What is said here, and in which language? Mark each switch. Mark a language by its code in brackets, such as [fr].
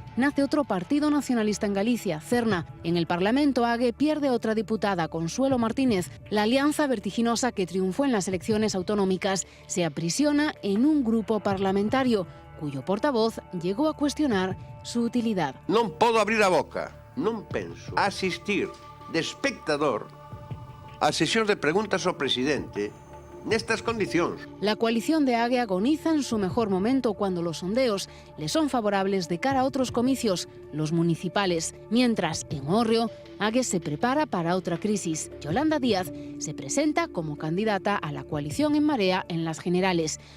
[es] Nace otro partido nacionalista en Galicia, Cerna. En el Parlamento, AGE pierde otra diputada, Consuelo Martínez. La alianza vertiginosa que triunfó en las elecciones autonómicas se aprisiona en un grupo parlamentario, cuyo portavoz llegó a cuestionar su utilidad. [gl] Non podo abrir a boca, non penso asistir de espectador a sesións de preguntas ao presidente nestas condicións. [es] La coalición de AGE agoniza en su mejor momento cuando los sondeos le son favorables de cara a otros comicios, los municipales. Mientras, en Ohórreo, AGE se prepara para otra crisis. Yolanda Díaz se presenta como candidata a la coalición En Marea en las generales.